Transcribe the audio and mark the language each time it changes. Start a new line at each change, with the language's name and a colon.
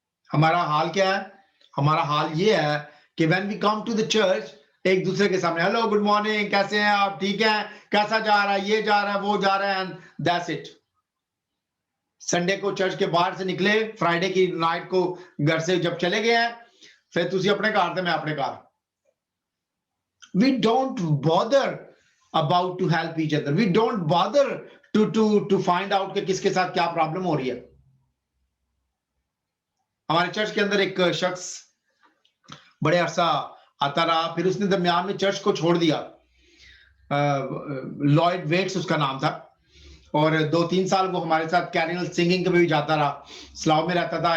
Urdu: ہمارا حال کیا ہے؟ ہمارا حال یہ ہے کہ
English: when we come to the church
Urdu: ایک دوسرے کے سامنے ہیلو گڈ مارننگ، کیسے ہیں آپ، ٹھیک ہیں، کیسا جا رہا ہے، یہ جا رہا ہے، وہ جا رہا ہے،
English: and that's it.
Urdu: سنڈے کو چرچ کے باہر سے نکلے، فرائیڈے کی نائٹ کو گھر سے جب چلے گئے ہیں، پھر تسی اپنے کار تھے، میں اپنے کار.
English: We don't bother about to help each other. We don't bother to find out
Urdu: کہ کس کے ساتھ کیا پرابلم ہو رہی ہے. ہمارے چرچ کے اندر ایک شخص بڑے عرصہ آتا رہا، پھر اس نے درمیان میں چرچ کو چھوڑ دیا. لائڈ ویٹس اس کا نام تھا، اور 2-3 سال وہ ہمارے ساتھ کیرینل سنگنگ کے بھی جاتا رہا، سلاؤ میں رہتا تھا.